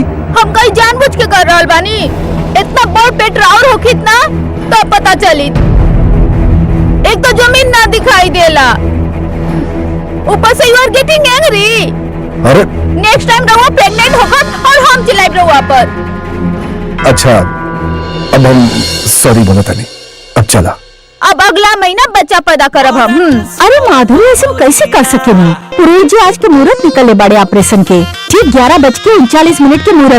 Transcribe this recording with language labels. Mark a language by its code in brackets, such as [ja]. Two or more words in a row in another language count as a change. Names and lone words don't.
[bho] हम कहीं जानबूझ के कर रहल बानी, इतना बड़ पेट राउर होखित ना तो पता चली। एक तो जमीन ना दिखाई देला, ऊपर से [en] you are getting angry. [bho] अरे [en] next time [bho] रहुआ प्रेग्नेंट होकर और हम चिल्लाइब रहुआ पर। अच्छा अब हम सॉरी बोलता नहीं, अब चला। अब अगला महीना बच्चा पैदा करब हम। अरे माधुरी ऐसा कैसे कर सके नहीं? पुरोहित जी आज के मुहूर्त निकले बड़े ऑपरेशन के, ठीक 11:39 के मुहूर्त।